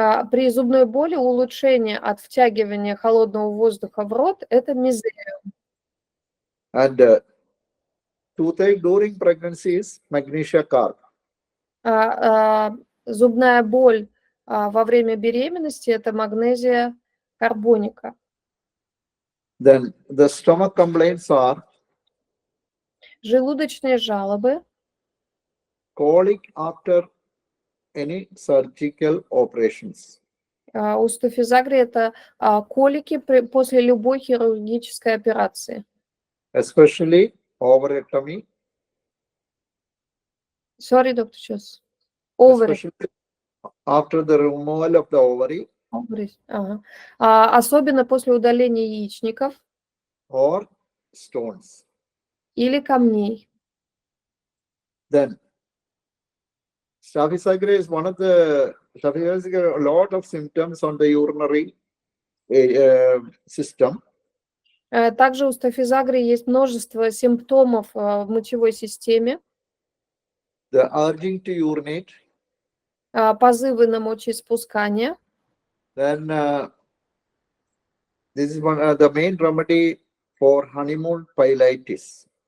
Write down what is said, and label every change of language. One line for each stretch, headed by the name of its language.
Russian: При зубной боли улучшение от втягивания холодного воздуха в рот – это мезериум.
English: And toothache during pregnancy is magnesia carb.
Russian: Зубная боль во время беременности – это магнезия карбоника.
English: Then the stomach complaints are
Russian: Желудочные жалобы,
English: colic after any surgical operations.
Russian: У стафизагрии это колики после любой хирургической операции.
English: Especially ovarectomy. Sorry, Dr. Джос. Especially after the removal of the ovary.
Russian: Особенно после удаления яичников.
English: Or stones.
Russian: Или камней.
English: Then, Staphysagria is one of the, Staphysagria, a lot of symptoms on the urinary system.
Russian: Также у стафизагрии есть множество симптомов в мочевой системе.
English: The urging to urinate.
Russian: Позывы на мочеиспускание.
English: Then, this is one the main remedy for honeymoon pyelitis.